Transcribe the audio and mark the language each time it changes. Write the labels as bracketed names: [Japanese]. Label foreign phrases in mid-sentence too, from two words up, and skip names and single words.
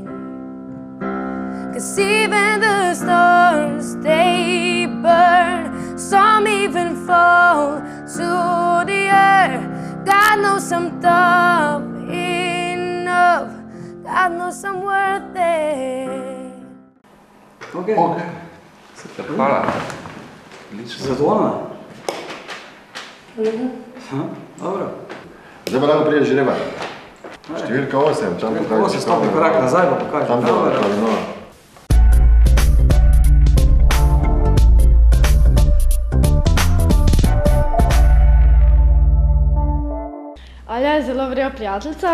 [English] 'Cause even the stars, they burn. Some even fall to the earth. God knows I'm tough enough. God knows I'm worth it. [Slovenian] Okay. Super, hvala. Odlično. Zadovoljna? Dobro. Zdaj pa lahko prije žreba. Številka 8. Številka 8, stopni korak nazaj, pa pokažem. Tam dole, tam dole. Alja je zelo vrela prijateljica.